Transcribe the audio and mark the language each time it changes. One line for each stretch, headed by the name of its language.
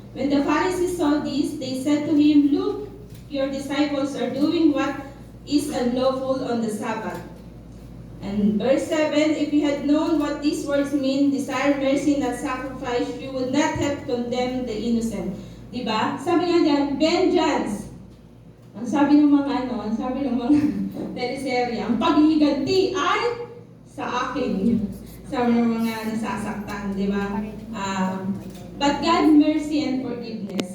English: When the Pharisees saw this, they said to him, "Look, your disciples are doing what is unlawful on the Sabbath." And verse 7, if you had known what these words mean, desire mercy, not sacrifice, you would not have condemned the innocent.
Filipino: Diba? Sabi nga dyan, vengeance. Ang sabi ng mga teleserye, ang pagliganti ay sa akin. Sabi ng mga nasasaktan, di ba?
English: But God, mercy and forgiveness.